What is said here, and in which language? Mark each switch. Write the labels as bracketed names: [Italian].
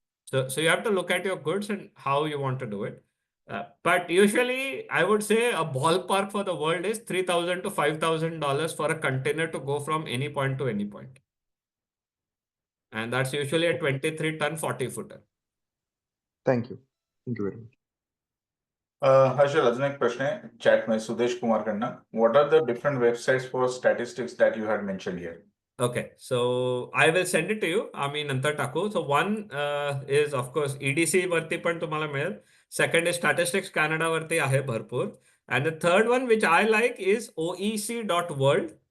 [English] So you have to look at your goods and how you want to do it. But usually, I would say a ballpark for the world is $3,000 to $5,000 for a container to go from any point to any point. And that's usually a 23-ton 40-footer. Thank you. Thank you very much. [Marathi] Harshal, अजून एक प्रश्न आहे chat मध्ये सुदेश कुमार कडनं. [English] What are the different websites for statistics that you had mentioned here? Okay, so I will send it to you. [Marathi] आम्ही नंतर टाकू. [English] So one is of course EDC [Marathi] वरती पण तुम्हाला मिळेल. [English] Second is Statistics Canada [Marathi] वरती आहे भरपूर. [English] And the third one which I like is oec.world.